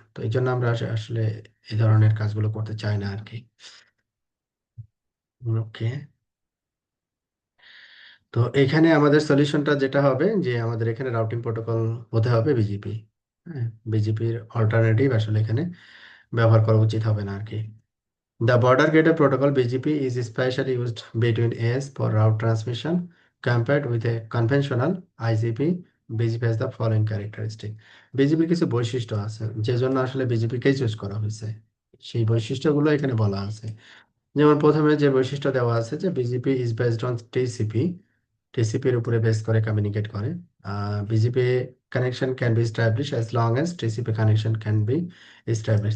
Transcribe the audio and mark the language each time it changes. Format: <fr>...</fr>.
<bn>তো এই জন্য আমরা আসলে এই ধরনের কাজগুলো করতে চাই না আর কি। ওকে, তো এখানে আমাদের সলিউশনটা যেটা হবে, যে আমাদের এখানে রাউটিং প্রোটোকল হতে হবে বিজিপি, হ্যাঁ। বিজিপির অল্টারনেটিভ আসলে এখানে ব্যবহার করা উচিত হবে না আর কি।</bn> <en>The border gateway protocol BGP is especially used between AS for route transmission compared with a conventional IGP. BGP has the following characteristic.</en> <bn>বিজিপির কিছু বৈশিষ্ট্য আছে, যে জন্য আসলে বিজিপি কে চুজ করা হয়েছে, সেই বৈশিষ্ট্যগুলো এখানে বলা আছে। যেমন প্রথমে যে বৈশিষ্ট্য দেওয়া আছে, যে</bn> <en>BGP is based on TCP,</en> <bn>টিসিপির উপরে বেস করে কমিউনিকেট করে।</bn> <en>BGP connection can be establish as long as TCP connection can be establish.</en>